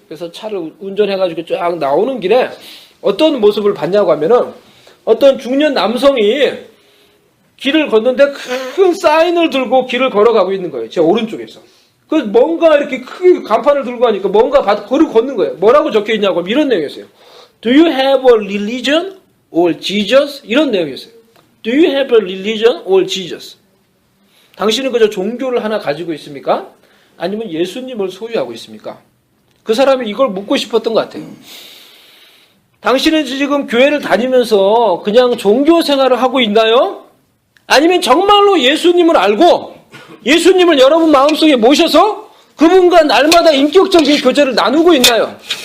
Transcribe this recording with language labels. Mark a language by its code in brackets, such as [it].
[ko] 그래서 차를 운전해가지고 쫙 나오는 길에 어떤 모습을 봤냐고 하면은 어떤 중년 남성이 길을 걷는데 큰 사인을 들고 길을 걸어가고 있는 거예요. 제 오른쪽에서. 뭔가 이렇게 크게 간판을 들고 하니까 뭔가 걸을 걷는 거예요. 뭐라고 적혀 있냐고 하면 이런 내용이었어요. [en] Do you have a religion or Jesus? [ko] 이런 내용이었어요. [en] Do you have a religion or Jesus? [ko] 당신은 그저 종교를 하나 가지고 있습니까? 아니면 예수님을 소유하고 있습니까? 그 사람이 이걸 묻고 싶었던 것 같아요. 당신은 지금 교회를 다니면서 그냥 종교 생활을 하고 있나요? 아니면 정말로 예수님을 알고 예수님을 여러분 마음속에 모셔서 그분과 날마다 인격적인 교제를 나누고 있나요?